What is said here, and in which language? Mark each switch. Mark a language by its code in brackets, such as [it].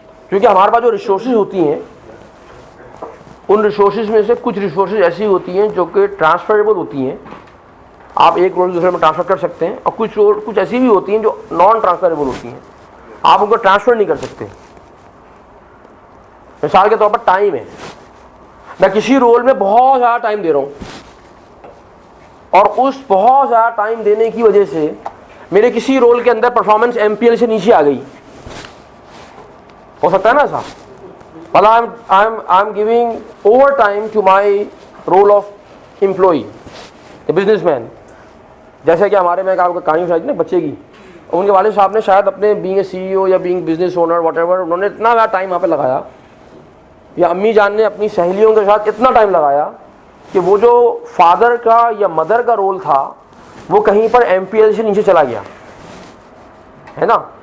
[ur] کیونکہ ہمارے پاس جو ریسورسز ہوتی ہیں ان ریسورسز میں سے کچھ ریسورسز ایسی ہوتی ہیں جو کہ ٹرانسفریبل ہوتی ہیں, آپ ایک رول دوسرے میں ٹرانسفر کر سکتے ہیں, اور کچھ ایسی بھی ہوتی ہیں جو نان ٹرانسفریبل ہوتی ہیں, آپ ان کو ٹرانسفر نہیں کر سکتے. مثال کے طور پر ٹائم ہے, میں کسی رول میں بہت زیادہ ٹائم دے رہا ہوں اور اس بہت زیادہ ٹائم دینے کی وجہ سے میرے کسی رول کے اندر پرفارمنس ایم پی ایل سے نیچے آ گئی. ہو سکتا ہے نا ایسا, [en] I'm giving overtime to my role of employee, a businessman. [ur] جیسے کہ ہمارے میں آپ کو کہانی سنائی تھی نا بچے کی, ان کے والد صاحب نے شاید اپنے [en] being A C E O یا being business owner whatever, [ur] انہوں نے اتنا زیادہ ٹائم وہاں پہ لگایا, یا امی جان نے اپنی سہیلیوں کے ساتھ اتنا ٹائم لگایا کہ وہ جو فادر کا یا مدر کا رول تھا وہ کہیں پر ایم پی ایل سے نیچے چلا گیا ہے نا.